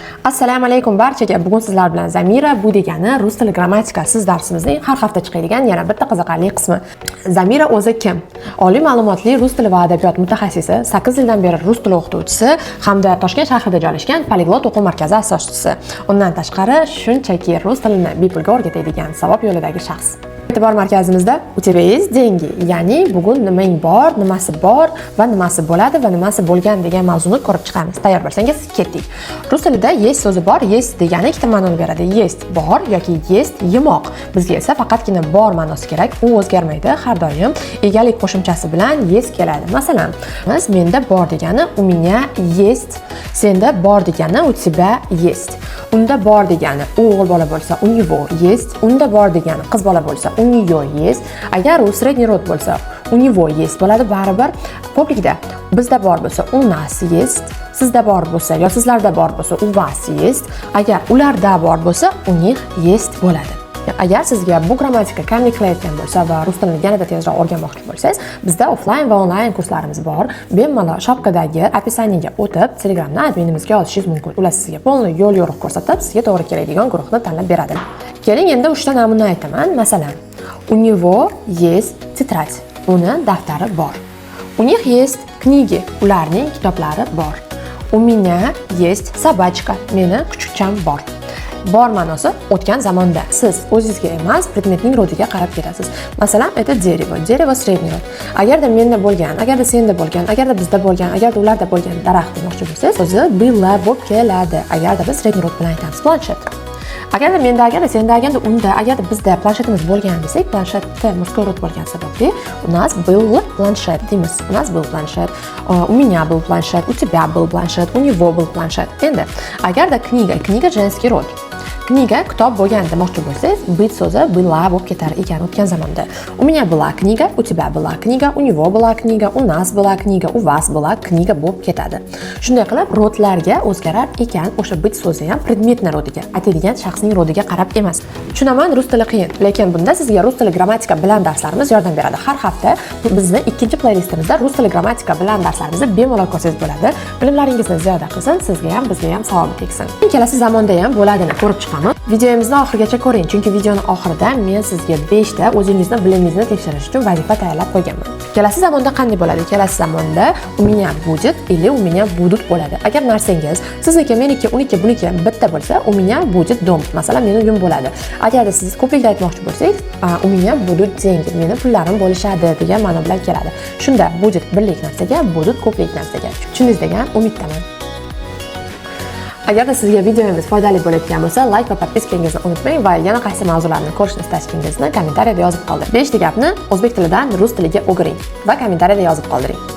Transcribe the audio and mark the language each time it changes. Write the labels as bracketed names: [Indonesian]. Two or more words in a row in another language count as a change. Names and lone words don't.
[Uzbek] Assalomu alaykum barchaga. Bugun sizlar bilan Zamira bu degani rus tili grammatikasiz darsimizning har hafta chiqadigan yana bitta qiziqarli qismi. Zamira o'zi kim? Oliy ma'lumotli rus tili va adabiyot mutaxassisi, 8 yildan beri rus tili o'qituvchisi hamda Toshkent shahrida joylashgan Poliglot o'quv markazi asoschisi. Undan tashqari shunchaki rus tilini bepulga o'rgatadigan savob yo'lidagi shaxs. E'tibor markazimizda [Russian] у тебя есть деньги, [Uzbek] ya'ni bugun nimang bor, nimasi bor va nimasi bo'ladi va nimasi bo'lgan degan mavzuni ko'rib chiqamiz. Tayyor bo'lsangiz, ketdik. Rus tilida есть so'zi bor, есть degani ikkita ma'noni beradi. Есть bor yoki есть yemoq. Bizga esa faqatgina bor ma'nosi kerak. U o'zgarmaydi. Har doim egalik qo'shimchasi bilan есть keladi. Masalan, menda bor degani [Russian] у меня есть, [Uzbek] senda bor degani [Russian] у тебя есть. [Uzbek] Unda bor degani o'g'il bola bo'lsa [Russian] у него есть, [Uzbek] unda bor degani qiz bola bo'lsa [Russian] у нее есть. [Uzbek] Agar u [Russian] средний род [Uzbek] bo'lsa [Russian] у него есть [Uzbek] bo'ladi baribir. Ko'plikda bizda bor bo'lsa [Russian] у нас есть, [Uzbek] sizda bor bo'lsa yo sizlarda bor bo'lsa [Russian] у вас есть. [Uzbek] Agar ularda bor bo'lsa [Russian] у них есть [Uzbek] bo'ladi. Agar sizga bu grammatika kamlik qilayotgan bo'lsa va rus tilini yanada tezroq o'rganmoqchi bo'lsangiz, bizda offline va onlayn kurslarimiz bor. Bemalol shapkadagi описаниеga o'tib, Telegramdan adminimizga yozishingiz mumkin. Ular sizga полный yo'l yo'riq ko'rsatib, sizga to'g'ri keladigan guruhni tanlab beradi. Keling, endi 3 ta namuna aytaman. Masalan, [Russian] у него есть тетрадь. [Uzbek] Uni daftari bor. [Russian] У них есть книги. [Uzbek] Ularning kitoblari bor. [Russian] У меня есть собачка. [Uzbek] Meni kuchukcham bor. Bor ma'nosi o'tgan zamonda. Siz o'zingizga emas, predmetning rodiga qarab ketasiz. Masalan, [Russian] это дерево. Дерево средний род. [Uzbek] Agarda menda bo'lgan, agarda senda bo'lgan, agarda bizda bo'lgan, agarda ularda bo'lgan daraxt demoqchi bo'lsangiz, o'zi было bo'lib keladi. Agarda biz [Russian] средний род [Uzbek] bilan aytamiz, planshet. Agarda menda, agarda senda, agarda unda, agarda bizda planshetimiz bo'lgan desak, planshetda [Russian] мужской род [Uzbek] bo'lgan sababli [Russian] у нас был планшет [Uzbek] deymiz. [Russian] У нас был планшет. У меня был планшет, у тебя был планшет, у него был планшет. [Uzbek] Endi agarda [Russian] книга женский род. [Uzbek] Kniga kitob bo'lgan demoqchi bo'lsangiz, быть so'zi была bo'lib ketar ekan o'tgan zamonda. [Russian] У меня была книга, у тебя была книга, у него была книга, у нас была книга, у вас была книга [Uzbek] bo'lib ketadi. Shunday qilib rodlarga o'zgarar ekan, o'sha быть so'zi ham predmetning rodiga, aytadigan shaxsning rodiga qarab emas. Tushunaman, rus tili qiyin, lekin bunda sizga rus tili grammatika bilan darslarimiz yordam beradi. Har hafta bizni ikkinchi playlistimizda rus tili grammatika bilan darslarimizni bemalol ko'rsangiz bo'ladi. Bilimlaringizni ziyoda qilsin, sizga ham, bizga ham savob tegsin. Kelasi zamonda ham bo'ladini ko'rib chiqamiz. Videomizni oxirigacha ko'ring, chunki videoning oxirida men sizga 5 ta o'zingizni bilimingizni tekshirish uchun vazifa tayyorlab qo'yganman. Kelasi zamonda qanday bo'ladi? Kelasi zamonda [Russian] у меня будет или у меня будут [Uzbek] bo'ladi. Agar narsangiz sizniki, meniki, uniki, buniki bitta bo'lsa, [Russian] у меня будет дом. [Uzbek] Masalan, meni uyim bo'ladi. Agarda siz ko'plikda aytmoqchi bo'lsangiz, [Russian] у меня будут деньги. [Uzbek] Meni pullarim bo'lishadi degan ma'no bilan keladi. Shunda будет birlik narsaga, будут ko'plik narsaga. Tushundingiz degan umiddaman. Agarda sizga videomiz foydali bo'layotgan bo'lsa, like va podpiskangizni unutmang va yana qaysi mavzularni ko'rishni istashingizni kommentariyada yozib qoldiring. 5 ta gapni o'zbek tilidan rus tiliga o'giring va kommentariyada yozib qoldiring.